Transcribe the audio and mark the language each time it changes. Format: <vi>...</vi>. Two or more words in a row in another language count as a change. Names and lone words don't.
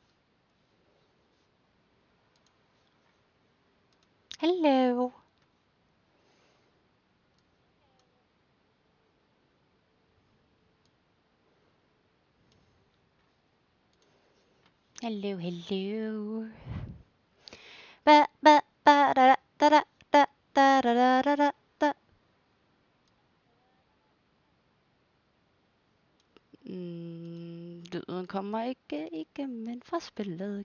<en>Hello. Hello, hello. Ba da da da da da da da da da da.</en> <da>Lyden kommer ikke, men fra spillet.</da>